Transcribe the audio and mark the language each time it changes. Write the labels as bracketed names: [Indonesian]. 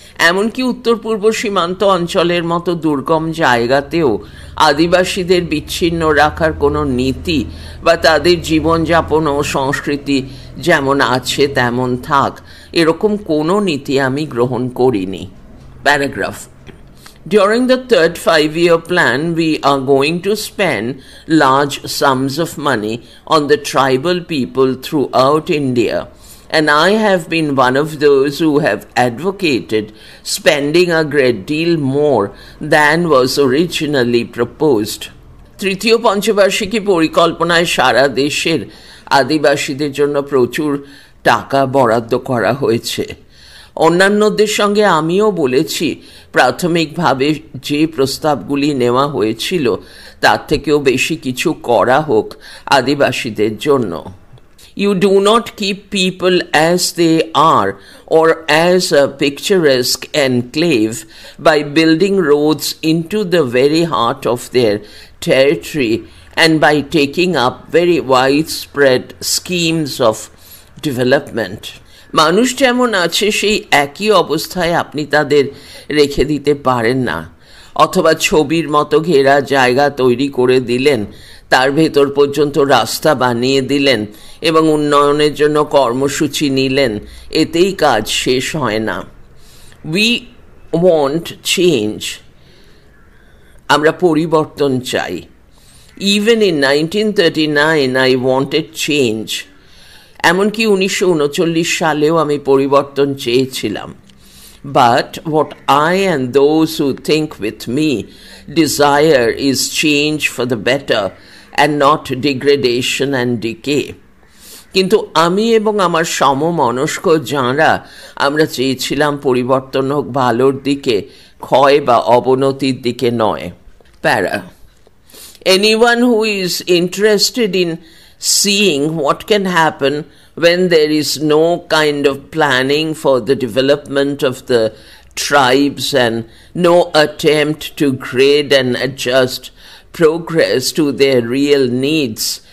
[Bangla] এমনকি উত্তর পূর্ব সীমান্ত অঞ্চলের মতো দুর্গম জায়গাতেও আদিবাসীদের বিচ্ছিন্ন রাখার কোনো নীতি বা তাদের জীবনযাপন ও সংস্কৃতি যেমন আছে তেমন থাক, এরকম কোনো নীতি আমি গ্রহণ করিনি। [English] Paragraph During the third 5-year plan, we are going to spend large sums of money on the tribal people throughout India. And I have been one of those who have advocated spending a great deal more than was originally proposed. [Bangla] তৃতীয় পঞ্চবার্ষিকী পরিকল্পনায় সারা দেশের আদিবাসীদের জন্য প্রচুর টাকা বরাদ্দ করা হয়েছে। অন্যান্যদের সঙ্গে আমিও বলেছি প্রাথমিকভাবে যে প্রস্তাবগুলি নেওয়া হয়েছিল তার থেকেও বেশি কিছু করা হোক আদিবাসীদের জন্য। [English] You do not keep people as they are or as a picturesque enclave by building roads into the very heart of their territory and by taking up very widespread schemes of development. [Bangla] মানুষ যেমন আছে সেই একই অবস্থায় আপনি তাদের রেখে দিতে পারেন না, অথবা ছবির মতো ঘেরা জায়গা তৈরি করে দিলেন, তার ভেতর পর্যন্ত রাস্তা বানিয়ে দিলেন এবং উন্নয়নের জন্য কর্মসূচি নিলেন, এতেই কাজ শেষ হয় না। [English] we want change, [Bangla] আমরা পরিবর্তন চাই। [English] even in 1939 I wanted change, [Bangla] এমনকি 1939 সালেও আমি পরিবর্তন চেয়েছিলাম। [English] But what I and those who think with me desire is change for the better and not degradation and decay. [Bangla] কিন্তু আমি এবং আমার সমমনস্ক যাঁরা আমরা চেয়েছিলাম পরিবর্তন হোক ভালোর দিকে, ক্ষয় বা অবনতির দিকে নয়। [English] para, anyone who is interested in seeing what can happen when there is no kind of planning for the development of the tribes and no attempt to grade and adjust progress to their real needs